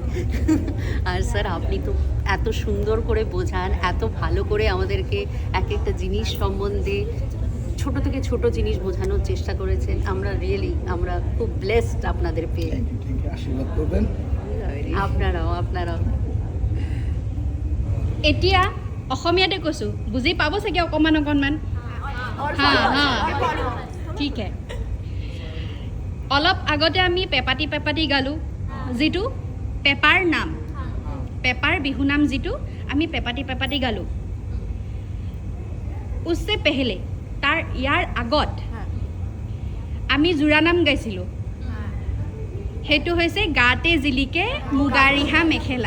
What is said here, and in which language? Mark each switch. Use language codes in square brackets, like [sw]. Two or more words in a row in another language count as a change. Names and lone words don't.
[bn] আর স্যার আপনি তো এত সুন্দর করে বোঝান, এত ভালো করে আমাদেরকে এক একটা জিনিস সম্বন্ধে ছোট থেকে ছোট জিনিস বোঝানোর চেষ্টা করেছেন। আমরা খুব ব্লেসড আপনাদের পেয়ে। [en] thank you, [bn] আশীর্বাদ করবেন। আপনারাও [as] এতিয়া অসমীয়াতে কৈছোঁ, বুজি পাব চাগে অকণমান। [hi] हाँ ठीक है। [as] অলপ আগতে আমি পেপাটি গালোঁ, যিটো পেপাৰ নাম, পেপাৰ বিহু নাম যিটো আমি পেপাটি গালোঁ। [hi] उससे पहले, [as] তাৰ ইয়াৰ আগত আমি জোৰা নাম গাইছিলোঁ, সেইটো হৈছে গাতে জিলিকে মুগা ৰিহা মেখেলা।